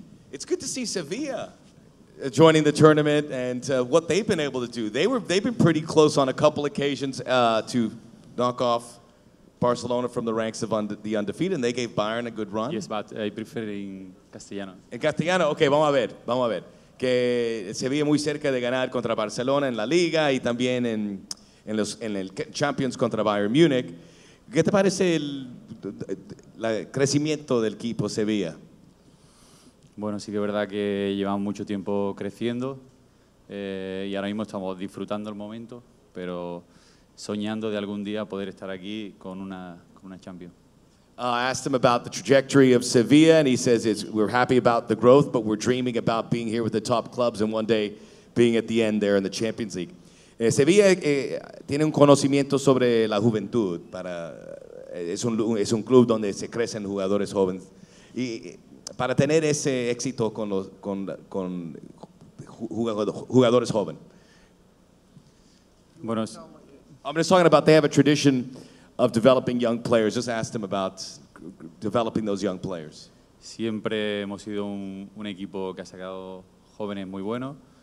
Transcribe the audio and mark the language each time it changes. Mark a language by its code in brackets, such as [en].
[en] It's good to see Sevilla joining the tournament and what they've been able to do. They've been pretty close on a couple occasions to knock off Barcelona from the ranks of the undefeated, and they gave Bayern a good run. Yes, but I prefer in castellano. [es] En castellano, ok, vamos a ver. Que se veía muy cerca de ganar contra Barcelona en la Liga y también en el Champions contra Bayern Múnich. ¿Qué te parece el crecimiento del equipo Sevilla? Bueno, sí que es verdad que llevamos mucho tiempo creciendo y ahora mismo estamos disfrutando el momento, pero soñando de algún día poder estar aquí con una Champions. [en] I asked him about the trajectory of Sevilla, and he says we're happy about the growth, but we're dreaming about being here with the top clubs and one day being at the end there in the Champions League. [es] Sevilla tiene un conocimiento sobre la juventud. Es un club donde se crecen jugadores jóvenes. Y para tener ese éxito con jugadores jóvenes. Bueno, [en] I'm just talking about they have a tradition of developing young players. Just asked him about developing those young players. [es] Siempre hemos sido un equipo que ha sacado jóvenes muy buenos.